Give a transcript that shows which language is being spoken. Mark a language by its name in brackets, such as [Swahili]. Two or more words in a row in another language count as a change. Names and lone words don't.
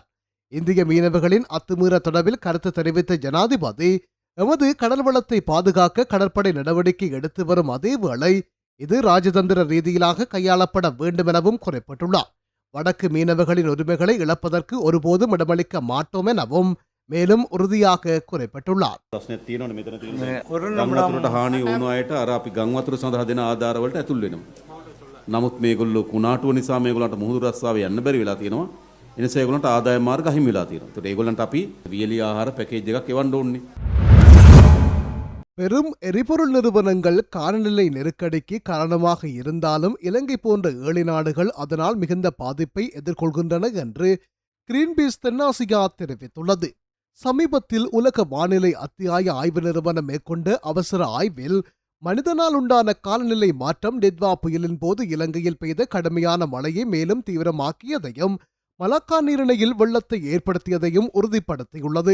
[Tamil] இந்திய மீனவர்களின் அத்துமீற தொடர்பில் கருத்து தெரிவித்த ஜனாதிபதி எமது கடல் வளத்தை பாதுகாக்க கடற்படை நடவடிக்கை எடுத்து வரும் அதேவேளை இது ராஜதந்திர ரீதியிலாக கையாளப்பட வேண்டும் எனவும் குறிப்பிட்டுள்ளார். வடக்கு மீனவர்களின் உரிமைகளை இழப்பதற்கு ஒருபோதும் இடமளிக்க மாட்டோம் எனவும் மேலும் உறுதியாக குறிப்பிட்டுள்ளார். [Sinhala] හානි වුණු අයට අර අපි ගංවතුර සඳහා දෙන ආධාරවලට ඇතුල් වෙනවා. නමුත් මේගොල්ලෝ කුණාටුව නිසා මේගොල්ලන්ට මුහුදු රස්සාවේ යන්න බැරි වෙලා තියෙනවා. ඒ නිසා ඒගොල්ලන්ට ආදාය මාර්ග අහිමි වෙලා තියෙනවා. ඒකට ඒගොල්ලන්ට අපි වියලි ආහාර පැකේජ් එකක් එවන්න ඕනේ. [Tamil] பெரும் எரிபொருள் நிறுவனங்கள் காலநிலை நெருக்கடிக்கு காரணமாக இருந்தாலும் இலங்கை போன்ற ஏழை நாடுகள் அதனால் மிகுந்த பாதிப்பை எதிர்கொள்கின்றன என்று கிரீன்பீஸ் தென்னாசியா தெரிவித்துள்ளது. சமீபத்தில் உலக வானிலை அத்தியாய ஆய்வு நிறுவனம் மேற்கொண்ட அவசர ஆய்வில் மனிதனால் உண்டான காலநிலை மாற்றம் டித்வா புயலின் போது இலங்கையில் பெய்த கடுமையான மழையை மேலும் தீவிரமாக்கியதையும் மலாக்கா நீரிணையில் வெள்ளத்தை ஏற்படுத்தியதையும் உறுதிப்படுத்தியுள்ளது.